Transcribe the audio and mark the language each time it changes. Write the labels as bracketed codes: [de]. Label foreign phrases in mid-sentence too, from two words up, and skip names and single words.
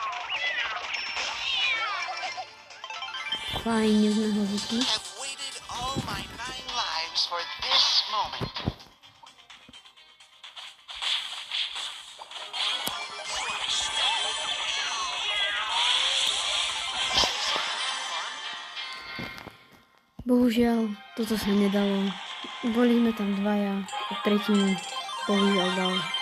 [sk] Fajne sme ho vypli. [en] Have waited all my 9 lives for this moment. [sk] Bohužiaľ, toto sa nedalo. Boli sme tam dvaja a tretinu bohužiaľ dal.